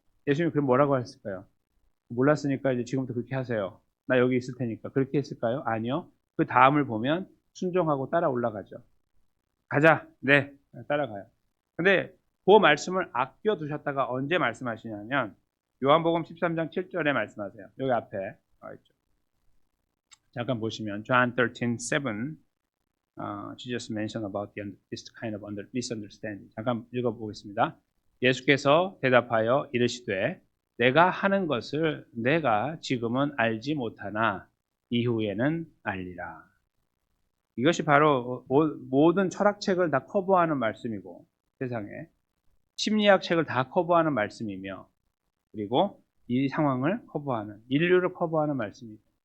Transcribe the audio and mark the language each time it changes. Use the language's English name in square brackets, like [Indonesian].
[Korean] 예수님이 그럼 뭐라고 하셨을까요? 몰랐으니까 이제 지금부터 그렇게 하세요. 나 여기 있을 테니까. 그렇게 했을까요? 아니요. 그 다음을 보면 순종하고 따라 올라가죠. 가자. 네. 따라가요. 근데 그 말씀을 아껴두셨다가 언제 말씀하시냐면 요한복음 13장 7절에 말씀하세요. 여기 앞에 있죠. 잠깐 보시면 [English] John 13:7 Jesus mentioned about this kind of misunderstanding. [Korean] 잠깐 읽어보겠습니다. 예수께서 대답하여 이르시되 내가 하는 것을 내가 지금은 알지 못하나 이후에는 알리라. 이것이 바로 모든 철학책을 다 커버하는 말씀이고 세상에 심리학 책을 다 커버하는 말씀이며 그리고 이 상황을 커버하는 인류를 커버하는 말씀입니다.